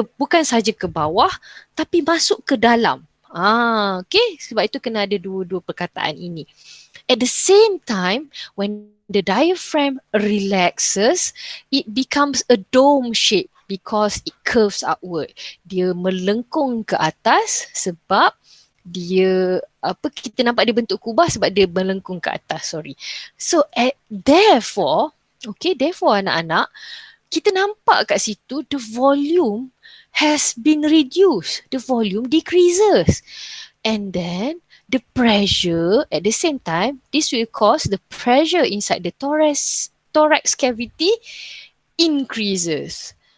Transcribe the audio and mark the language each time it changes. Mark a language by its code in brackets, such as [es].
[ms] Bukan saja ke bawah, tapi masuk ke dalam. Okay. Sebab itu kena ada dua-dua perkataan ini. [en] At the same time, when the diaphragm relaxes, it becomes a dome shape because it curves upward. [ms] Dia melengkung ke atas sebab dia kita nampak dia bentuk kubah sebab dia melengkung ke atas. [en] So therefore [ms] anak-anak, kita nampak kat situ [en] the volume has been reduced. The volume decreases. And then the pressure at the same time, this will cause the pressure inside the thorax cavity increases.